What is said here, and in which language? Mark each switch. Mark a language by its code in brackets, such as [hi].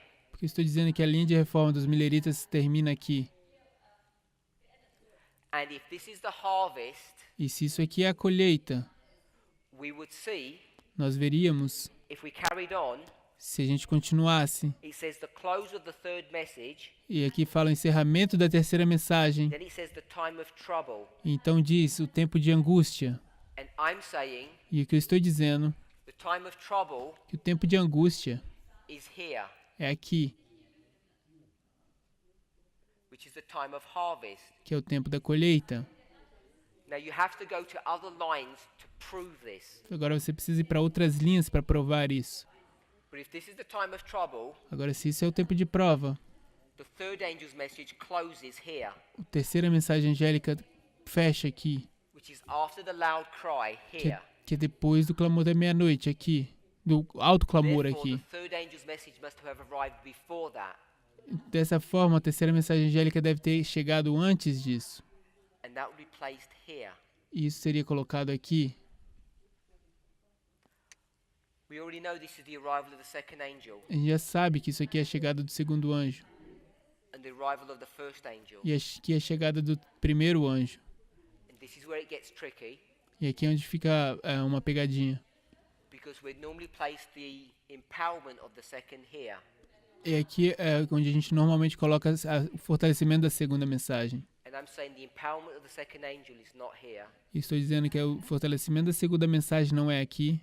[pt] Porque estou dizendo que a linha de reforma dos Milleritas termina aqui. [en] And if this is the harvest, [pt] e se isso aqui é a colheita, [en] we would see, [pt] nós veríamos, [en] if we carried on, [pt] se a gente continuasse, [en] it says the close of the third message, [pt] e aqui fala o encerramento da terceira mensagem, [en] then it says the time of trouble. [pt] então diz o tempo de angústia. [en] And I'm saying, [pt] E o que eu estou dizendo, [en] the time of trouble [pt] que o tempo de angústia [en] is here, [pt] é aqui, [en] which is the time of harvest. [pt] que é o tempo da colheita. [en] Now you have to go to other lines to prove this. [pt] Agora você precisa ir para outras linhas para provar isso. [en] But if this is the time of trouble, [pt] Agora, se isso é o tempo de prova, [en] the third angel's message closes here, [pt] a terceira mensagem angélica fecha aqui, [en] which is after the loud cry here. [pt] que é depois do clamor da meia-noite aqui, do alto clamor [en] Therefore, [pt] aqui. [en] the third angel's message must have arrived before that, [pt] Dessa forma, a terceira mensagem angélica deve ter chegado antes disso. [en] and that would be placed here. [pt] E isso seria colocado aqui. [en] We already know this is the arrival of the second angel [pt] A gente já sabe que isso aqui é a chegada do segundo anjo. [en] and the arrival of the first angel. [pt] E aqui é a chegada do primeiro anjo. [en] And this is where it gets tricky, [pt] E aqui é onde fica uma pegadinha. [en] because we'd normally place the empowerment of the second here. [pt] E aqui é onde a gente normalmente coloca o fortalecimento da segunda mensagem. [en] And I'm saying the empowerment of the second angel is not here, [pt] E estou dizendo que o fortalecimento da segunda mensagem não é aqui,